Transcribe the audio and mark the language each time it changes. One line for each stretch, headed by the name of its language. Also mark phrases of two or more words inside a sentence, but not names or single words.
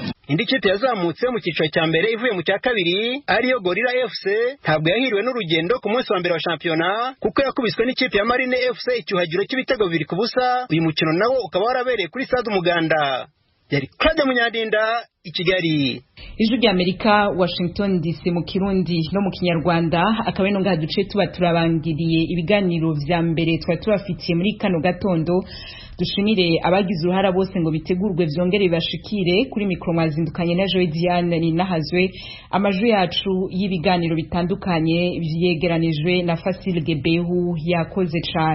Kinyarwanda: Indi kipe yazamutse mu cyiciro cya mbere ivuye mu cya kabiri ariyo Gorilla FC ntabwo yahiriwe n'urugendo ku munsi wa mbere wa shampiyona kuko yakubiswe n'ikipe ya Marine FC icyuhagiro cy'ibitego 2-0. Uyu mukino nawo ukaba warabereye kuri stade Umuganda. Yari Claude Munyandinda i Kigali. Ijwi rya Amerika, Washington DC mu Kirundi no mu Kinyarwanda.
Rundi: Akaba ino ngaha duce tuba turabangiriye ibiganiro vya mbere twari tubafitiye muri kano gatondo. Dushimire abagize uruhara bose ngo bitegurwe vyongere bashikire. Kuri mikro mwazindukanye na Joy Diane ni nahazwe. Amajwi yacu y'ibiganiro bitandukanye vyegeranijwe na Fasil Gebehu yakoze cane.